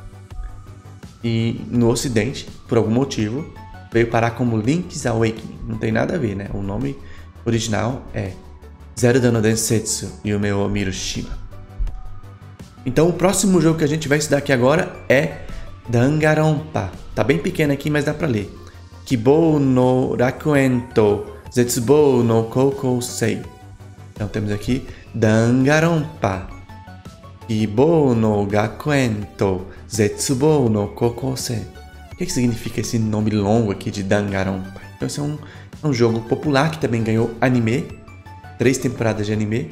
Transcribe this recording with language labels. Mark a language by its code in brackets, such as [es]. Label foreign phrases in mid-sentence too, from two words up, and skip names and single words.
[pt] E no ocidente, por algum motivo, veio parar como Link's Awakening. Não tem nada a ver, né? O nome original é Zelda no Densetsu Yume wo Mirushima. Então o próximo jogo que a gente vai estudar aqui agora é Danganronpa. Tá bem pequeno aqui, mas dá pra ler. Kibou no Rakuen to Zetsubou no Kokousei. Então temos aqui Danganronpa. Kibou no Rakuen to Zetsubou no Kokousei. O que significa esse nome longo aqui de Danganronpa? Então esse é um jogo popular que também ganhou anime, 3 temporadas de anime.